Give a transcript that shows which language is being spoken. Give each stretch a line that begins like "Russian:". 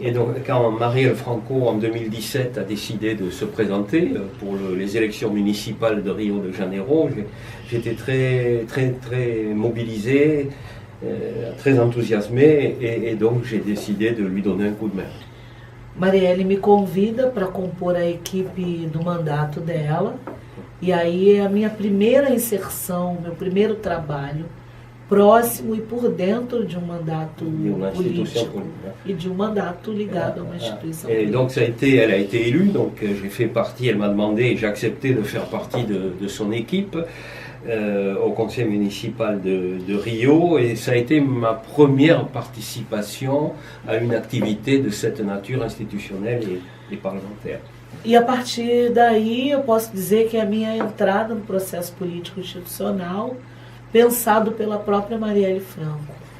French: Et donc, quand Marielle Franco, en 2017, a décidé de se présenter pour les élections municipales de Rio de Janeiro, j'étais très, très, très mobilisé, très enthousiasmé, et donc j'ai décidé de lui donner un coup de main.
Portuguese: Marielle me convida para compor a equipe do mandato dela, e aí é a minha primeira inserção, meu primeiro trabalho próximo e por dentro de um mandato político e de um mandato ligado a uma instituição
French: et
Portuguese: política.
French: donc elle a été élue, donc j'ai fait partie, elle m'a demandé, et j'ai accepté de faire partie de son équipe au conseil municipal de Rio, et ça a été ma première participation à une activité de cette nature institutionnelle et parlementaire.
Portuguese: E a partir daí eu posso dizer que a minha entrada no processo político institucional pensado pela própria Marielle Franco.